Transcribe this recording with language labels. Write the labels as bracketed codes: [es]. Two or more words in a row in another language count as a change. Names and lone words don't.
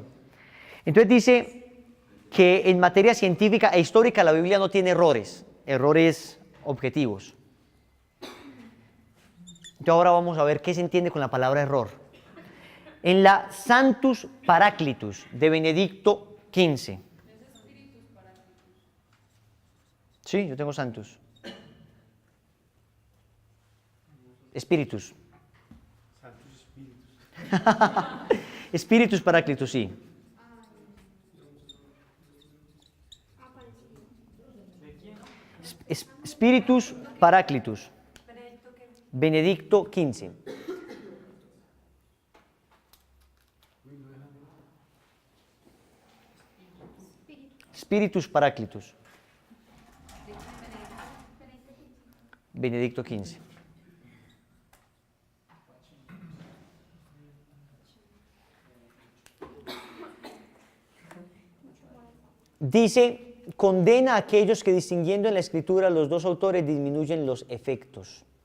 [es] Entonces dice que en materia científica e histórica la Biblia no tiene errores objetivos. Entonces ahora vamos a ver qué se entiende con la palabra error. En la Sanctus Paraclitus de Benedicto XV. Sí, yo tengo Sanctus. Spiritus. Santos Espíritus. Spiritus Paraclitus, sí. Spiritus Paraclitus. Benedicto XV. Spiritus Paraclitus. Benedicto XV. Dice, condena a aquellos que distinguiendo en la escritura los dos autores disminuyen los efectos.